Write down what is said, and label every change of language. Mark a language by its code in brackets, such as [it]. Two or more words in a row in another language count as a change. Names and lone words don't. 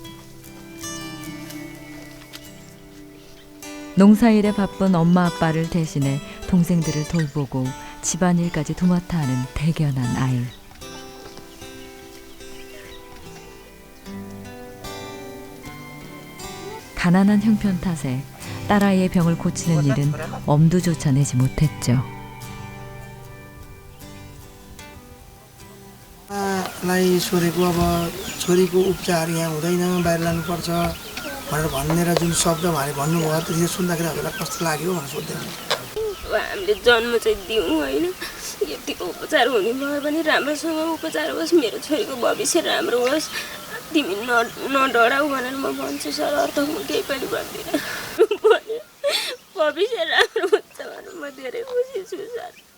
[ko] 농사일에 바쁜 엄마 아빠를 대신해 동생들을 돌보고 집안일까지 도맡아 하는 대견한 아이. 가난한 형편 탓에 딸아이의 병을 고치는 일은 엄두조차 내지 못했죠. [ne] लाई सोधेको अब छोरीको उपचार यहाँ हुँदैन बाहिर लानुपर्छ भनेर भनेर जुन शब्द उहाँले भन्नुभयो त्यो सुन्दाखेरि हजुरलाई कस्तो लाग्यो भनेर सोध्दै हामीले जन्म चाहिँ दिउँ होइन यतिको उपचार हुने भयो भने राम्रोसँग उपचार होस् मेरो छोरीको भविष्य राम्रो होस् तिमी नडराऊ भनेर म भन्छु सर अर्थ म केही पनि भन्दिनँ भविष्य राम्रो हुन्छ भनेर म धेरै खुसी छु सर.